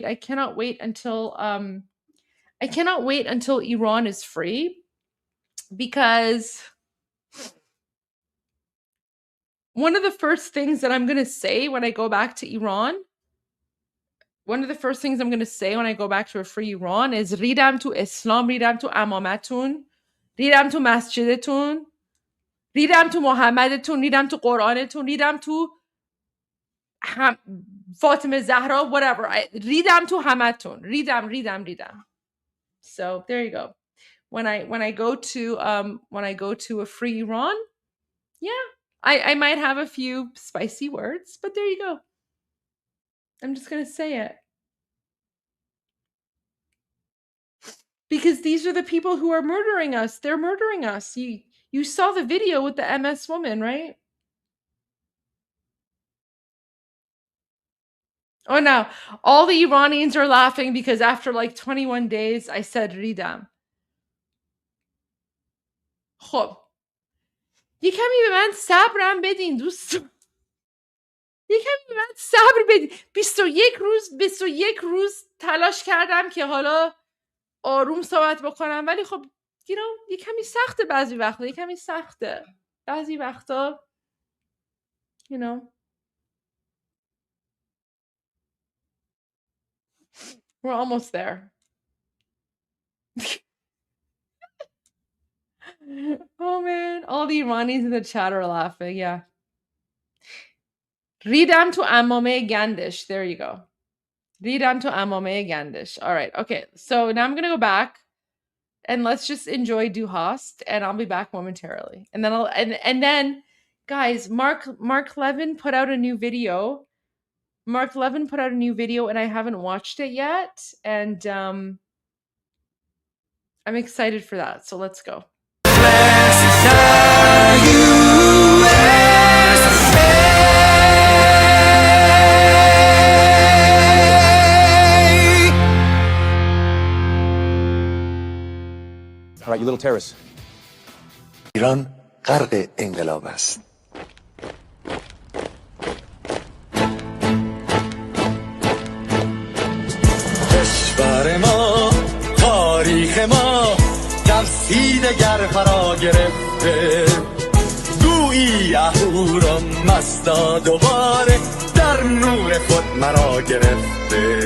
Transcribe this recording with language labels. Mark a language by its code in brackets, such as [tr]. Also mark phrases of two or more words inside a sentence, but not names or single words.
[en] I cannot wait until Iran is free, because one of the first things that I'm going to say when I go back to Iran, a free Iran is [fa] ریدم تو اسلام، ریدم تو امامتون، ریدم تو مسجدتون، ریدم تو محمدتون، ریدم تو قرآنتون، ریدم تو فاطمه زهرا، [en] whatever. [fa] ریدم تو همتون. ریدم. [en] So there you go. When I go to a free Iran, yeah, I might have a few spicy words, but there you go. I'm just going to say it. Because these are the people who are murdering us. They're murdering us. You saw the video with the MS woman, right? Oh, no. All the Iranians are laughing because after like 21 days, I said ریدم. [fa] خب. یه کمی به من صبرم بدین دوستان. یه کمی به من صبر بدین. 21 روز تلاش کردم که حالا آروم صحبت بکنم، ولی خب یه کمی سخته بعضی وقتا [en] we're almost there. Oh man, all the Iranians in the chat are laughing. Yeah. [fa] ریدم تو عمامه گندش. [en] There you go. [fa] ریدم تو عمامه گندش. [en] All right. Okay. So now I'm going to go back and let's just enjoy Du Hast, and I'll be back momentarily. And then and then guys, Mark Levin put out a new video. And I haven't watched it yet, and I'm excited for that. So let's go. All right, you little terrorists. [fa] ایران غرق انقلاب است. کشور ما، تاریخ ما ترسید گر فرا گرفته، گویی اهورا مستا دوباره در نور خود مرا گرفته.